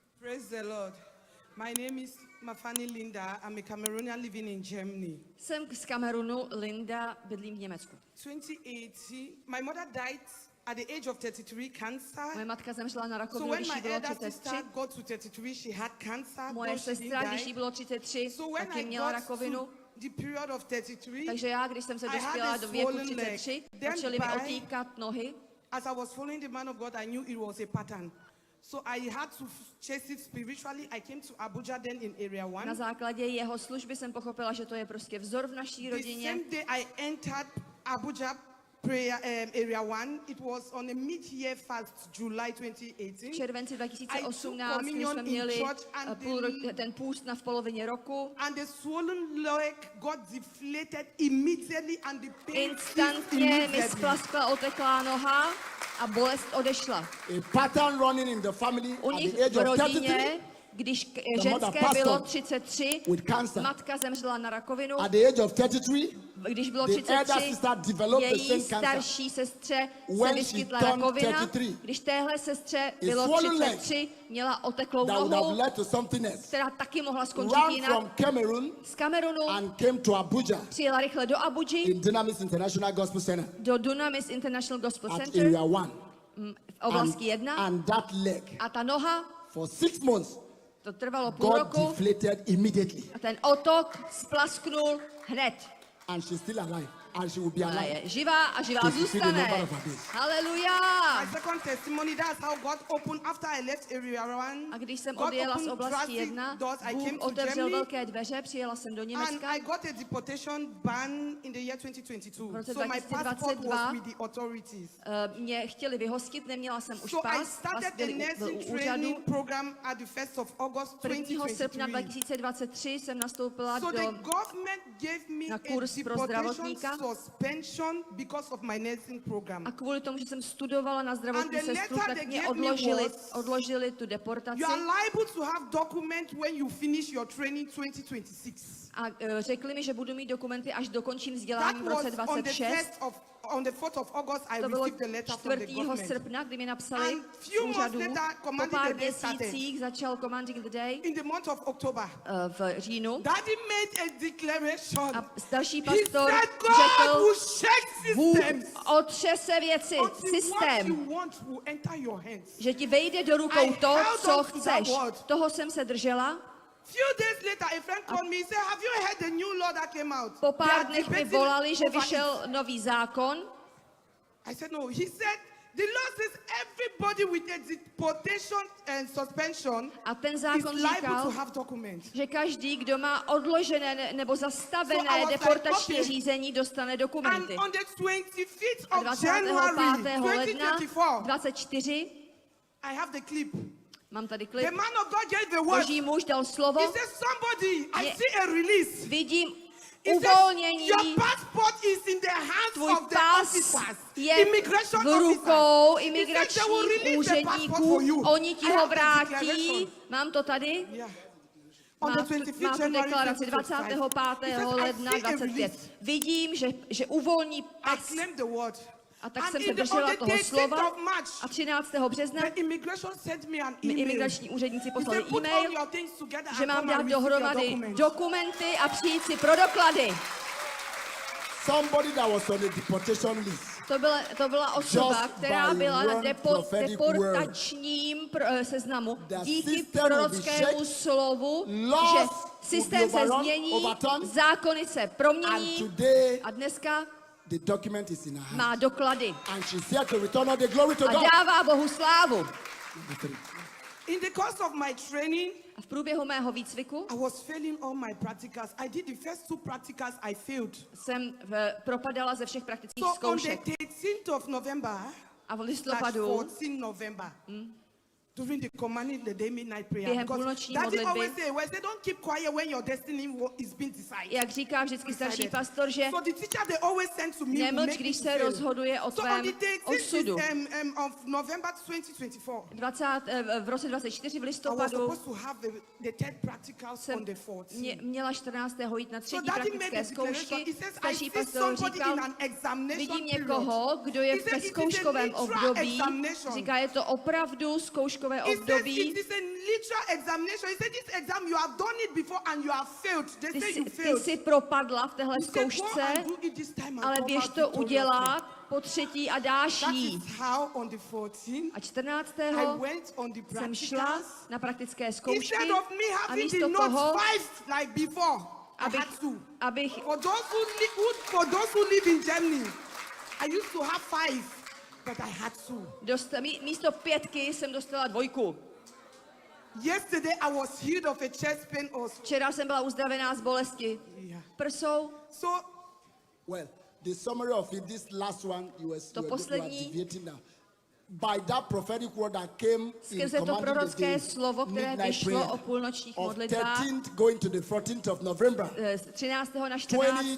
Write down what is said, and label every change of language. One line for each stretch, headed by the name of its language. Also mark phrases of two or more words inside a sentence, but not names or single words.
English: Praise the Lord. My name is Mafani Linda. I'm a Cameroonian living in Germany.
Czech: Jsem z Kamerunu, Linda, bydlím v Německu.
English: 2018, my mother died at the age of 33, cancer.
Czech: Moje matka zemřela na
English: So
Czech: rakovinu,
English: when
Czech: když jí
English: my
Czech: bylo
English: elder
Czech: 33.
English: sister got to 33, she had cancer.
Czech: Moje
English: but she
Czech: sestra,
English: didn't
Czech: když jí
English: die.
Czech: bylo 33,
English: So when
Czech: taky
English: I
Czech: měla
English: got
Czech: rakovinu.
English: to the period of 33,
Czech: Takže já, když jsem se
English: I had
Czech: dospěla
English: a
Czech: do věku
English: swollen leg.
Czech: 33,
English: Then
Czech: začaly mi
English: by-
Czech: otýkat nohy.
English: as I was following the man of God, I knew it was a pattern. So I had to chase it spiritually. I came to Abuja then in Area 1.
Czech: Na základě jeho služby jsem pochopila, že to je prostě vzor v naší
English: The
Czech: rodině.
English: same day I entered Abuja prayer Area 1, it was on a mid-year fast, July
Czech: V
English: 2018.
Czech: červenci
English: I
Czech: 2018,
English: took
Czech: kdy
English: communion
Czech: jsme
English: in
Czech: měli
English: church and
Czech: ten půst v polovině roku.
English: And the swollen leg got deflated immediately and the pain ceased
Czech: Instantně mi
English: immediately.
Czech: splaskla oteklá noha a bolest odešla.
English: A pattern running in the family
Czech: U
English: at
Czech: nich
English: the age
Czech: v
English: of
Czech: rodině,
English: 33,
Czech: když
English: mother
Czech: ženské
English: passed
Czech: bylo
English: on
Czech: 33,
English: with cancer.
Czech: matka zemřela na rakovinu.
English: At the age of 33,
Czech: Když bylo
English: the elder
Czech: 33,
English: sister developed the
Czech: její
English: same cancer.
Czech: starší sestře se
English: When she
Czech: vyskytla
English: turned
Czech: rakovina.
English: 33,
Czech: Když téhle sestře bylo
English: swollen leg
Czech: 33, měla oteklou
English: that would have
Czech: nohu,
English: led to something else,
Czech: která taky mohla skončit
English: ran
Czech: jinak.
English: from Cameroon
Czech: Z Kamerunu
English: and came to Abuja
Czech: přijela rychle do Abuji,
English: in Dynamis International Gospel Center
Czech: do Dunamis International Gospel
English: at
Czech: Center
English: Area 1.
Czech: v oblasti 1.
English: And that leg,
Czech: A ta noha,
English: for 6 months,
Czech: to trvalo půl
English: got
Czech: roku,
English: deflated immediately.
Czech: a ten otok splasknul hned.
English: And she's still alive. And she will be
Czech: Ona
English: alive.
Czech: je živá a živá
English: To fulfill the number
Czech: zůstane.
English: of her days.
Czech: Haleluja!
English: My second testimony, that's how God opened after I left Area 1.
Czech: A když jsem
English: God
Czech: odjela z
English: opened
Czech: oblasti
English: drastic
Czech: 1,
English: doors. I came
Czech: Bůh
English: to
Czech: otevřel
English: Germany
Czech: velké dveře, přijela jsem do
English: and
Czech: Německa.
English: I got a deportation ban in the year 2022.
Czech: V roce
English: So my passport
Czech: 2022
English: was with the authorities.
Czech: Mě chtěli vyhostit, neměla jsem už
English: So I
Czech: pas,
English: started
Czech: pas
English: a
Czech: byl u
English: nursing
Czech: úřadu.
English: training program at the 1st of August
Czech: 1. srpna
English: 2023.
Czech: 2023 jsem nastoupila
English: So the
Czech: do
English: government gave me
Czech: na
English: a
Czech: kurz pro
English: deportation
Czech: zdravotníka.
English: suspension because of my nursing program.
Czech: a kvůli tomu, že jsem studovala na zdravotní
English: And the
Czech: sestru,
English: letter
Czech: tak
English: they
Czech: mě
English: gave me
Czech: odložili tu deportaci
English: You are liable to have document when you finish your training 2026.
Czech: a řekli mi, že budu mít dokumenty, až dokončím
English: That
Czech: vzdělání v roce
English: was on the 4th of August I
Czech: To bylo
English: received the letter from the
Czech: 4.
English: government.
Czech: srpna, kdy mi napsali
English: And
Czech: z
English: few months
Czech: úřadu.
English: later,
Czech: Po
English: Commanding
Czech: pár
English: the Day started.
Czech: měsících začal Commanding the Day
English: In the month of October,
Czech: v říjnu.
English: Daddy made a declaration.
Czech: A další
English: He
Czech: pastor
English: said God
Czech: řekl,
English: will shake
Czech: Bůh
English: systems
Czech: otřese věci,
English: until what
Czech: systém,
English: you want will enter your hands.
Czech: že ti vejde do rukou
English: I
Czech: to,
English: held
Czech: co
English: on to that
Czech: chceš.
English: word.
Czech: Toho jsem se držela.
English: Few days later, a friend called me. He said, "Have you heard the new law that came out?"
Czech: Po
English: They
Czech: pár
English: are
Czech: dnech mi
English: debating
Czech: volali, že
English: over it."
Czech: vyšel nový zákon.
English: I said, "No." He said, "The law says everybody with a deportation and suspension
Czech: A ten
English: is
Czech: zákon
English: liable to
Czech: říkal,
English: have documents."
Czech: že každý, kdo má odložené nebo
English: So I
Czech: zastavené
English: was like,
Czech: deportační
English: okay.
Czech: řízení, dostane
English: And
Czech: dokumenty.
English: on the 25th
Czech: A
English: of
Czech: 25.
English: January
Czech: ledna
English: 2024,
Czech: 24,
English: I have the clip.
Czech: mám tady
English: The
Czech: klip,
English: man of God gave the word.
Czech: boží muž dal slovo,
English: He said, "Somebody, I
Czech: Je-
English: see a release."
Czech: vidím
English: He said,
Czech: uvolnění,
English: "Your passport is in the hands
Czech: tvůj
English: of the
Czech: pas
English: officers,
Czech: je
English: immigration
Czech: v
English: officers."
Czech: rukou
English: He said, "They will
Czech: imigračních
English: release the passport
Czech: úředníků,
English: for you."
Czech: oni ti
English: I
Czech: ho
English: have the
Czech: vrátí,
English: declaration.
Czech: mám to tady,
English: Yeah. On the
Czech: má tu
English: 25th January
Czech: deklaraci
English: 2025.
Czech: 25.
English: He said, "I
Czech: ledna
English: see a
Czech: 25.
English: release."
Czech: Vidím, že uvolní
English: I
Czech: pas.
English: claimed the word.
Czech: A tak
English: And
Czech: jsem
English: in
Czech: se
English: the, on
Czech: držela
English: the
Czech: toho
English: 18th
Czech: slova
English: of March,
Czech: a 13. března
English: the immigration sent me an
Czech: mi
English: email.
Czech: imigrační úředníci
English: He
Czech: poslali
English: said, "Put all
Czech: e-mail,
English: your things together
Czech: že
English: and
Czech: mám
English: come
Czech: dát
English: and receive your
Czech: dohromady
English: documents."
Czech: dokumenty a přijít si pro doklady.
English: Somebody that was on the deportation list.
Czech: To byla osoba,
English: Just
Czech: která
English: by
Czech: byla na
English: one prophetic
Czech: deportačním seznamu.
English: The
Czech: Díky
English: system will be
Czech: prorockému
English: shaken,
Czech: slovu,
English: laws
Czech: že
English: will
Czech: systém
English: be
Czech: se
English: overrun,
Czech: změní,
English: overturned,
Czech: zákony se
English: And
Czech: promění
English: today,
Czech: a dneska
English: the document is in her hand.
Czech: má doklady
English: And she's here to return all the glory to
Czech: a
English: God.
Czech: dává Bohu slávu.
English: Number 3. In the course of my training,
Czech: A v průběhu mého výcviku
English: I was failing all my practicals. I did the first 2 practicals, I failed.
Czech: jsem propadala ze všech praktických
English: So on the
Czech: zkoušek.
English: 13th of November,
Czech: A v / listopadu
English: 14 November, during the commanding the day midnight prayer.
Czech: Během
English: Because
Czech: půlnoční
English: Daddy
Czech: modlitby.
English: always say, well, they don't keep quiet when your destiny is being decided.
Czech: Jak říká vždycky starší pastor, že
English: So the teacher they always send to me to
Czech: nemlč,
English: make
Czech: když
English: me
Czech: se
English: fail.
Czech: rozhoduje o
English: So on
Czech: tvém
English: the 13th
Czech: osudu.
English: of November 2024,
Czech: V roce 24 v
English: I was
Czech: listopadu
English: supposed to have the 3rd practicals
Czech: jsem
English: on the 14th.
Czech: měla 14. jít na
English: So
Czech: třetí
English: Daddy made
Czech: praktické
English: the declaration.
Czech: zkoušky.
English: He says, I
Czech: Starší
English: see
Czech: pastor
English: somebody
Czech: říkal,
English: in an examination
Czech: vidím
English: period.
Czech: někoho, kdo je
English: He
Czech: v
English: said, "It is a
Czech: zkouškovém
English: literal
Czech: období.
English: examination."
Czech: Říká, je to opravdu zkouškový zkouškové
English: He says
Czech: období.
English: it is a literal examination. He said this exam you have done it before and you have failed. They say you
Czech: Ty
English: failed.
Czech: jsi propadla v téhle
English: He said, go
Czech: zkoušce,
English: and do it this time and
Czech: ale
English: come
Czech: běž
English: back
Czech: to
English: victoriously.
Czech: udělat po třetí a dáš
English: That
Czech: jí.
English: is how on the 14th
Czech: A 14.
English: I went on the
Czech: jsem šla
English: practicals.
Czech: na praktické zkoušky
English: Instead of me
Czech: a
English: having
Czech: místo
English: the notes
Czech: toho,
English: 5 like before, I
Czech: abych,
English: had 2.
Czech: abych
English: For those who live in Germany, I used to have 5, but I had 2.
Czech: místo 5 jsem dostala 2.
English: Yesterday I was healed of a chest pain also.
Czech: Včera jsem byla uzdravená z bolesti
English: Yeah.
Czech: prsou.
English: So Well, the summary of it, this last one, you were
Czech: poslední.
English: deviating now. By that prophetic word that came in
Czech: Skrze to
English: commanding the
Czech: prorocké
English: day,
Czech: slovo, které
English: midnight
Czech: vyšlo
English: prayer,
Czech: o půlnočních
English: of
Czech: modlitbách
English: 13th going to the 14th of November.
Czech: z 13. na 14.